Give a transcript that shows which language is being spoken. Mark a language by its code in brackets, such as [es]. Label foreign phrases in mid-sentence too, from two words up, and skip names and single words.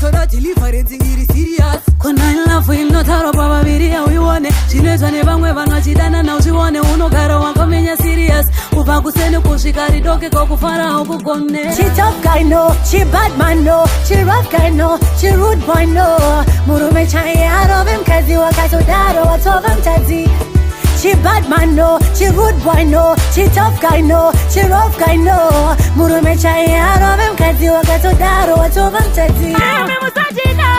[sn] deliverance iri serious. Kona love inotaurwa pavaviri auione, zvinoitwa nevamwe vanhu vachidana uzvione, unogara wakamenya serious, kubva kuseni kusvika ridoke kokufarawo kugone. [en] She tough guy no, she bad man no, she rough guy no, she rude boy no. [sn] Murume chai arove mkazi wakatodaro watova mtadzi. [en] She bad man no, she rude boy no, she tough guy no, she rough guy no. [sn] Murume chai arove mkazi wakatodaro watova mtadzi.